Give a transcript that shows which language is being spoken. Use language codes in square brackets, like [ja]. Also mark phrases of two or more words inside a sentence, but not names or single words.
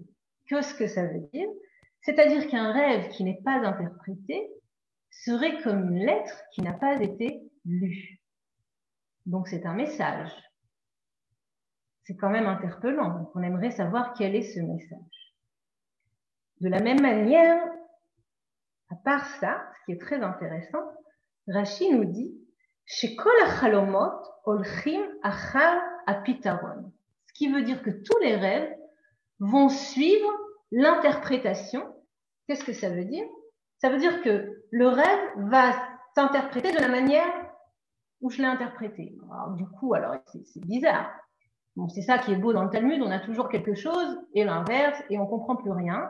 [fr] Qu'est-ce que ça veut dire? C'est-à-dire qu'un rêve qui n'est pas interprété serait comme une lettre qui n'a pas été lue. Donc c'est un message. C'est quand même interpellant. Donc on aimerait savoir quel est ce message. De la même manière, à part ça, ce qui est très intéressant, Rashi nous dit [he] שכל החלומות הולכים אחר הפתרון. [fr] Ce qui veut dire que tous les rêves vont suivre l'interprétation. Qu'est-ce que ça veut dire? Ça veut dire que le rêve va s'interpréter de la manière où je l'ai interprété. Alors, du coup, alors c'est bizarre. Bon, c'est ça qui est beau dans le Talmud, on a toujours quelque chose et l'inverse et on comprend plus rien.